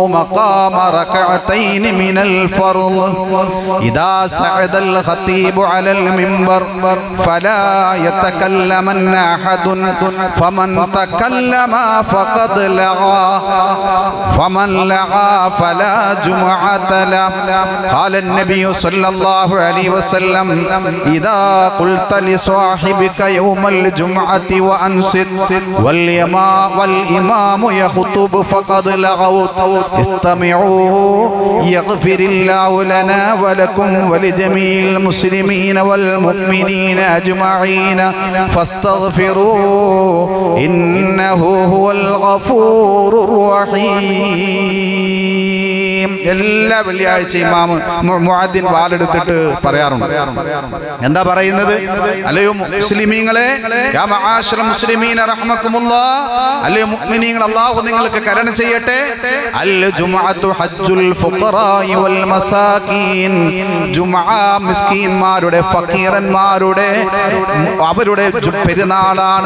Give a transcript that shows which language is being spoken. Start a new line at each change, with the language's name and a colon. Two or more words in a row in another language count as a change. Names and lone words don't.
Arabic: مقام ركعتين من الفرض إذا صعد الخطيب على المنبر فلا يتكلمن أحد فمن تكلم فقد لغا فمن لغا فلا جمعة له ഖാല النبي صلى الله عليه وسلم إذا قلت لصاحبك يوم الجمعة وأنصت والإمام يخطب فقد لغوت استمعوا يغفر الله لنا ولكم ولجميع المسلمين والمؤمنين أجمعين فاستغفروه إنه هو الغفور الرحيم.
Malayalam: എല്ലാ വെള്ളിയാഴ്ച ഇമാം മുഅദ്ദിൻ വാലെടുത്ത് എടുത്തിട്ട് പറയാറുണ്ട്. എന്താ പറയുന്നത്? അല്ലയോ മുസ്ലിമീങ്ങളെ,
Arabic: يا معشر المسلمين رحمكم الله,
Malayalam: അല്ലയോ മുഅ്മിനീങ്ങൾ അല്ലാഹു നിങ്ങൾക്ക് കരുണ ചെയ്യട്ടെ.
Arabic: الجمعة حج الفقراء والمساكين,
Malayalam: ജുമുഅ മിസ്കീന്മാരുടെ ഫക്കീറന്മാരുടെ അവരുടെ പെരുന്നാളാണ്.